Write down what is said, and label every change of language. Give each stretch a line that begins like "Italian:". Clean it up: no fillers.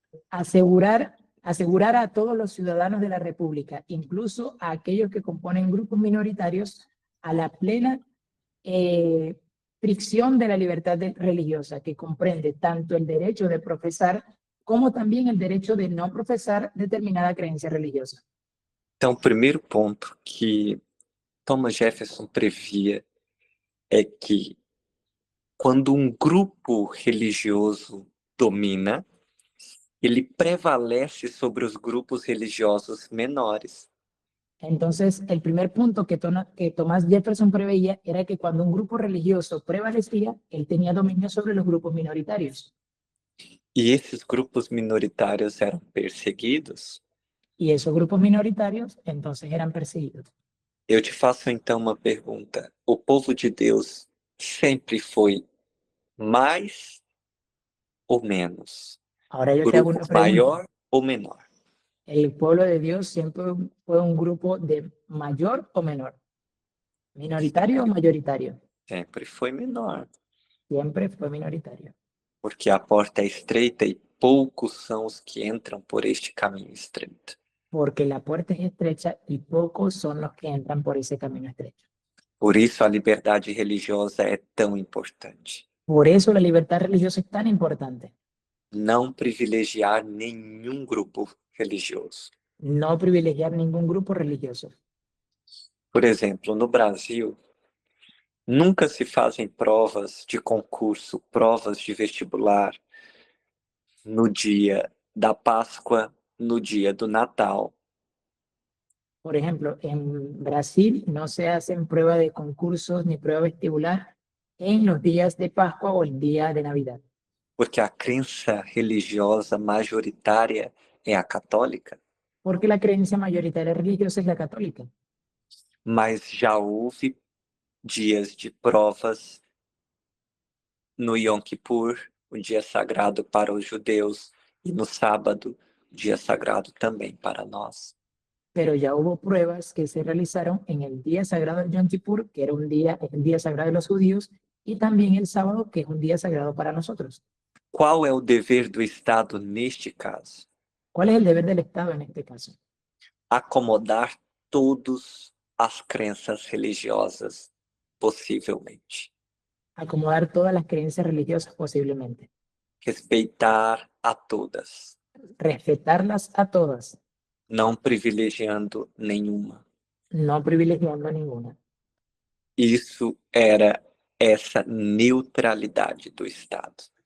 Spanish: asegurar a todos los ciudadanos de la República, incluso a aquellos que componen grupos minoritarios, a la plena fricción de la libertad religiosa, que comprende tanto el derecho de profesar como también el derecho de no profesar determinada creencia religiosa.
Portuguese: Então, o primeiro ponto que Thomas Jefferson previa é que quando um grupo religioso domina, ele prevalece sobre os grupos religiosos menores.
Spanish: Entonces, el primer punto que Thomas Jefferson preveía era que cuando un grupo religioso prevalecía, él tenía dominio sobre los grupos minoritarios.
Portuguese: E esses grupos minoritários eram perseguidos.
Spanish: Y esos grupos minoritarios entonces eran perseguidos.
Portuguese: Eu te faço então uma pergunta. O povo de Deus sempre foi mais ou menos?
Spanish: Ahora yo te hago una
Portuguese: Grupo
Spanish: pregunta.
Portuguese: maior ou menor?
Spanish: ¿El pueblo de Dios siempre fue un grupo de mayor o menor? ¿Minoritario o mayoritario?
Portuguese: Sempre foi menor,
Spanish: Siempre fue minoritario.
Portuguese: porque a porta é estreita e poucos são os que entram por este caminho estreito.
Spanish: Porque la puerta es estrecha y pocos son los que entran por ese camino estrecho.
Portuguese: Por isso a liberdade religiosa é tão importante.
Spanish: Por eso la libertad religiosa es tan importante.
Portuguese: Não privilegiar nenhum grupo religioso.
Spanish: No privilegiar ningún grupo religioso.
Portuguese: Por exemplo, no Brasil, nunca se fazem provas de concurso, provas de vestibular no dia da Páscoa, no dia do Natal.
Spanish: Por ejemplo, en Brasil no se hacen pruebas de concursos ni prueba vestibular en los días de Pascua o el día de Navidad.
Portuguese: Porque a crença religiosa majoritária é a católica.
Spanish: Porque la creencia mayoritaria religiosa es la católica.
Portuguese: Mas já houve dias de provas no Yom Kippur, o dia sagrado para os judeus, e no sábado, o dia sagrado também para nós.
Spanish: Pero ya hubo pruebas que se realizaron en el día sagrado de Yom Kippur, que era el día sagrado de los judíos, y también el sábado, que es un día sagrado para nosotros.
Portuguese: Qual é o dever do Estado neste caso?
Spanish: ¿Cuál es el deber del Estado en este caso?
Portuguese: Acomodar todas as crenças religiosas, possivelmente.
Spanish: Acomodar todas las creencias religiosas posiblemente.
Portuguese: Respeitar a todas.
Spanish: Respetarlas a todas.
Portuguese: Não privilegiando nenhuma.
Spanish: No privilegiando ninguna.
Portuguese: Isso era essa neutralidade do Estado.